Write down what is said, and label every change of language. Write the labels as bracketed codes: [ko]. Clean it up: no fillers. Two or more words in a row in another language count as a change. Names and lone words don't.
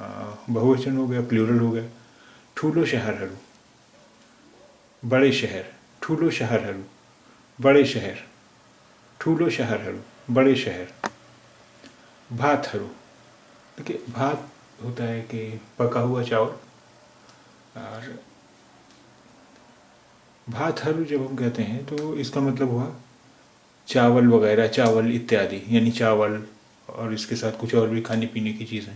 [hi] बहुवचन हो गया, प्लूरल हो गया। [ne] ठूलो शहरहरू, [hi] बड़े शहर, [ne] ठुलो शहरहरू, [hi] बडे शहर, [ne] ठुलो शहरहरू, [hi] बडे शहर। भातहरू, देखिए भात होता है कि पका हुआ चावल, और भातहरू जब हम कहते हैं तो इसका मतलब हुआ चावल वगैरह, चावल इत्यादि, यानी चावल और इसके साथ कुछ और भी खाने पीने की चीज़ें।